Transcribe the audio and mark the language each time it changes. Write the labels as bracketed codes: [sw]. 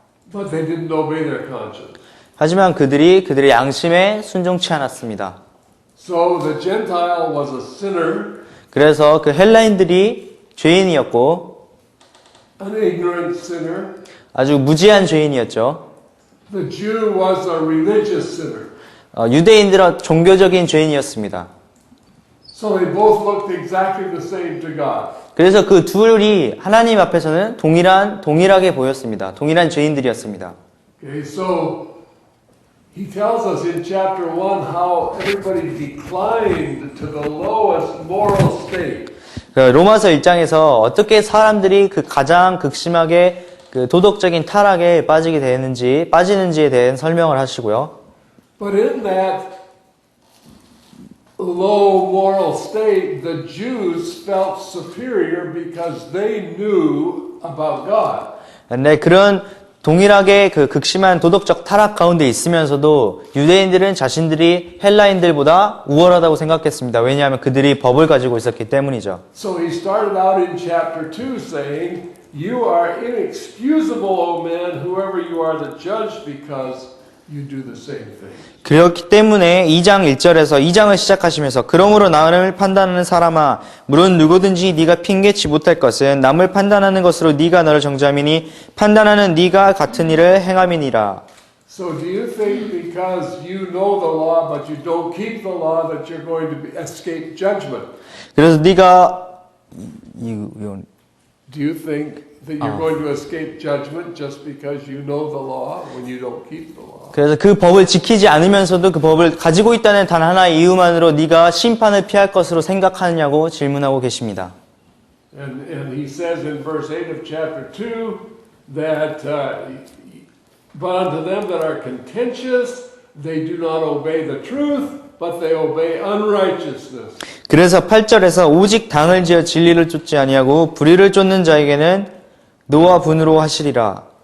[en] But they didn't obey their conscience. [ko] 하지만 그들의 양심에 순종치 않았습니다. [en] So the Gentile was a sinner, [ko] 그래서 그 헬라인들이 죄인이었고 [en] an ignorant sinner. [ko] 아주 무지한 죄인이었죠. [en] The Jew was a religious sinner. [ko] 유대인들은 종교적인 죄인이었습니다. [en] So they both looked exactly the same to God. [ko] 그래서 그 둘이 하나님 앞에서는 동일하게 보였습니다. 동일한 죄인들이었습니다. [en] Okay, so he tells us in chapter 1 how everybody declined to the lowest moral state. [ko] 로마서 1장에서 어떻게 사람들이 그 가장 극심하게 그 도덕적인 타락에 빠지는지에 대한 설명을 하시고요. [en] But in that low moral state, the Jews felt superior because they knew about God. [ko] 근데 그런 동일하게 그 극심한 도덕적 타락 가운데 있으면서도 유대인들은 자신들이 헬라인들보다 우월하다고 생각했습니다. 왜냐하면 그들이 법을 가지고 있었기 때문이죠. [en] So he started out in chapter 2 saying, "You are inexcusable, O man, whoever you are the judge, because you do the same thing." [ko] 그렇기 때문에 2장 1절에서 2장을 시작하시면서 그러므로 남을 판단하는 사람아 물론 누구든지 네가 핑계치 못할 것은 남을 판단하는 것으로 네가 너를 정죄함이니 판단하는 네가 같은 일을 행함이니라. [en] So do you think because you know the law but you don't keep the law that you're going to escape judgment? [ko] 그래서 네가 [en] Do you think that you're going to escape judgment just because you know the law when you don't keep the law? [ko] 그래서 그 법을 지키지 않으면서도 그 법을 가지고 있다는 단 하나의 이유만으로 네가 심판을 피할 것으로 생각하느냐고 질문하고 계십니다. [en] And he says in verse 8 of chapter 2 that but unto them that are contentious they do not obey the truth but they obey unrighteousness. [ko] 그래서 8절에서 오직 당을 지어 진리를 쫓지 아니하고 불의를 쫓는 자에게는 노와 분으로 하시리라.